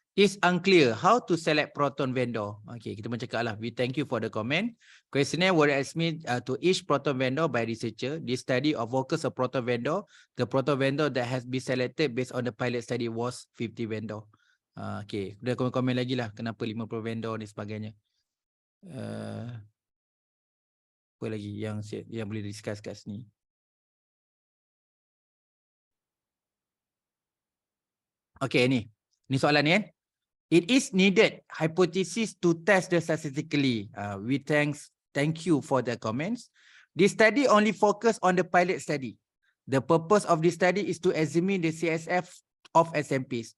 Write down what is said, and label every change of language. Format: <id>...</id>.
<en>It's unclear how to select proton vendor. Okay,</en> <ms>kita mencakap lah.</ms> <en>We thank you for the comment. Questionnaire will estimate to each proton vendor by researcher. This study of focus of proton vendor. The proton vendor that has been selected based on the pilot study was 50 vendor.</en> <ms>Okay, kemudian komen-komen lagi lah. Kenapa 50 vendor ni sebagainya. Apa lagi yang boleh discuss kat sini?</ms> <en>Okay,</en> <ms>ni soalan ni</ms> <en>It is needed hypothesis to test the statistically. We thank you for the comments. This study only focus on the pilot study. The purpose of this study is to examine the CSF of SMPs.</en>